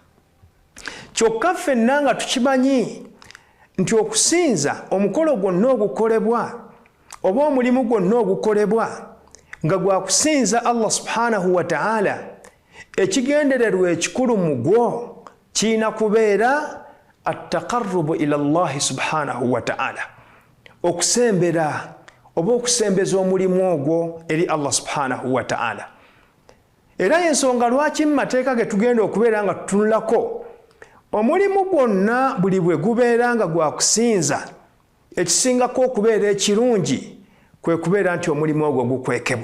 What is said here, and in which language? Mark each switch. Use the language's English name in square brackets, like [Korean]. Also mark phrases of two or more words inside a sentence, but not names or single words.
[Ganda] Kyokka ffenna nga tukimanyi nti okusinza, omukolo gwonna ogukolebwa oba omulimu gwonna ogukolebwa nga gwa kusinza [Arabic] الله سبحانه وتعالى, [Ganda] ekigendererwa ekikulu mu gwo kirina kubeera [Arabic] التقرب إلى الله سبحانه وتعالى, [Ganda] okusembera oba okusembeza omulimu ogwo eri [Arabic] الله سبحانه وتعالى. [Ganda] Era y'ensonga lwaki mu mateeka ge tugenda okubeera nga tutunulako, omulimu gwonna buli bwe gubeera nga gwa kusinza, ekisingako okubeera ekirungi kwe kubeera nti omulimu ogwo gukwekebwa.